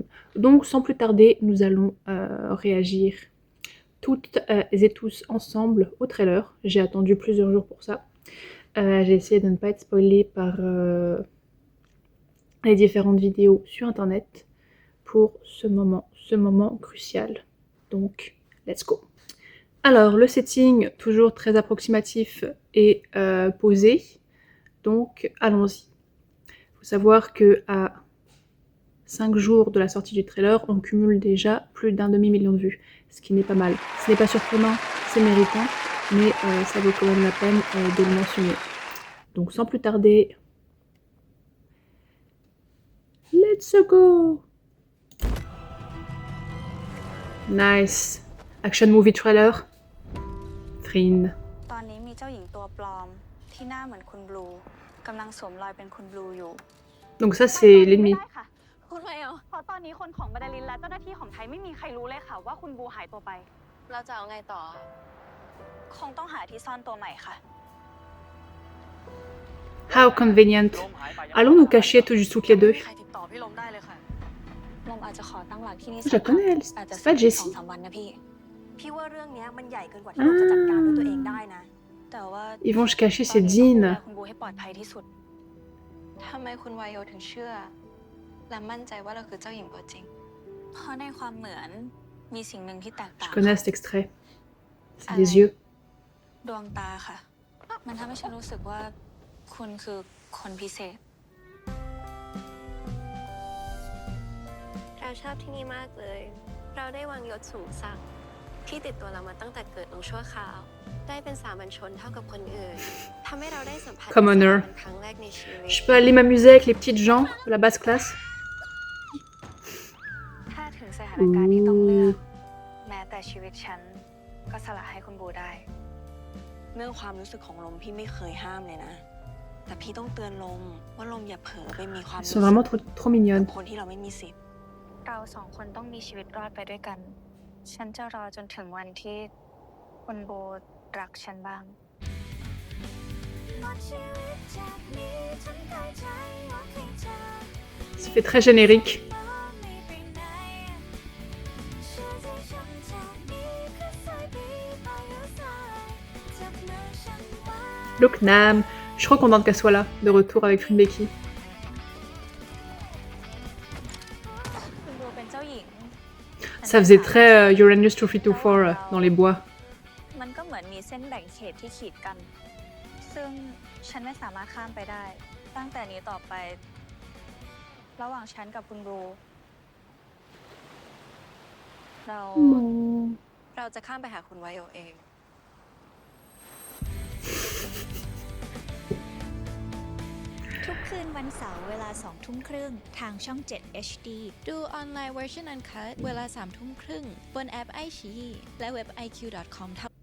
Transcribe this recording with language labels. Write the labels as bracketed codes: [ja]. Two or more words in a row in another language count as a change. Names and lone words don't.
[fr] Donc sans plus tarder, nous allons réagir toutes et tous ensemble au trailer. J'ai attendu plusieurs jours pour ça. J'ai essayé de ne pas être spoilée par les différentes vidéos sur internet pour ce moment crucial. Donc, [en] let's go. [fr] Alors, le setting, toujours très approximatif et posé. Donc, allons-y. Il faut savoir qu'à 5 jours de la sortie du trailer, on cumule déjà plus d'1 demi-million de vues, ce qui n'est pas mal. Ce n'est pas surprenant, c'est méritant, mais ça vaut quand même la peine de le mentionner. Donc, sans plus tarder, [en] let's go! Nice. Action movie trailer. Frind. [th] ตอนนี้มีเจ้าหญิงตัวปลอมที่หน้าเหมือนคุณบลูกำลังสวมรอยเป็นคุณบลูอยู่ [fr] Donc ça c'est l'ennemi. [th] ไม่ได้ค่ะคุณไวโอเพราะตอนนี้คนของบาดาลินและเจ้าหน้าที่ของไทยไม่มีใครรู้เลยค่ะว่าคุณบลูหายตัวไปเราจะเอาไงต่อคงต้องหาที่ซ่อนตัวใหม่ค่ะ [en] How convenient. [fr] Allons nous cacher toutes les deux. [th] ใครติดต่อพี่ลมได้เลยค่ะลมอาจจะขอตั้งหลักที่นี่ [fr] Je la connais elle. [th] อาจจะ [fr] C'est pas 2-3 Jessie. [th] วันนะพี่ว่าเรื่องนี้มันใหญ่เกินกว่าที่ลมจะจัดการด้วยตัวเองได้นะแต่ว่า [fr] Ils vont se cacher [th] ตอน [fr] c'est [th] นี้ต้องดูแล Dean. คุณบลูให้ปลอดภัยที่สุดทำไมคุณไวโอถึงเชื่อและมั่นใจว่าเราคือเจ้าหญิงตัวจริงเพราะในความเหมือนมีสิ่งหนึ่งที่แตกต่าง [fr] Je connais cet extrait. C'est les yeux. [th] ดวงตาค่ะมันทำให้ฉันรู้สึกว่าคุณคือคนพิเศษ เราชอบที่นี่มากเลยเราได้วางยศสูงสักที่ติดตัวเรามาตั้งแต่เกิดลงชั่วคราวได้เป็นสามัญชนเท่ากับคนอื่นทำให้เราได้สัมผัส Commoner. เป็นครั้งแรกในชีวิต [fr] Je peux aller m'amuser avec les petites gens de la basse classe. [th] ถ้าถึงสถานการณ์ที่ต้องเลือกแม้แต่ชีวิตฉันก็สละให้คุณบูได้เรื่องความรู้สึกของลมพี่ไม่เคยห้ามเลยนะแต่พี่ต้องเตือนลมว่าลมอย่าเผลอไปมีความ [fr] Elles sont vraiment trop [th] กั [fr] mignonnes. [th] บคนที่เราไม่มีสิทธิ์เราสองคนต้องมีชีวิตรอดไปด้วยกันฉันจะรอจนถึงวันที่คุณโบรักฉันบ้าง [fr] Ça fait très générique. Look Nam. Je suis trop contente qu'elle soit là, de retour avec Frind Becky. [th] คุณโบเป็นเจ้าหญิง [fr] Ça faisait très Uranus 2324 dans les bois. [th] มันก็เหมือนมีเส้นแบ่งเขตที่ขีดกัน ซึ่งฉันไม่สามารถข้ามไปได้ ตั้งแต่นี้ต่อไป ระหว่างฉันกับคุณบลูเราจะข้ามไปหาคุณไวโอเอง ทุกคืนวันเสาร์เวลา 20:30 ทางช่อง 7 HD ดูออนไลน์เวอร์ชันอันคัทเวลา 3:30 บนแอป iQIYI และเว็บ iq.com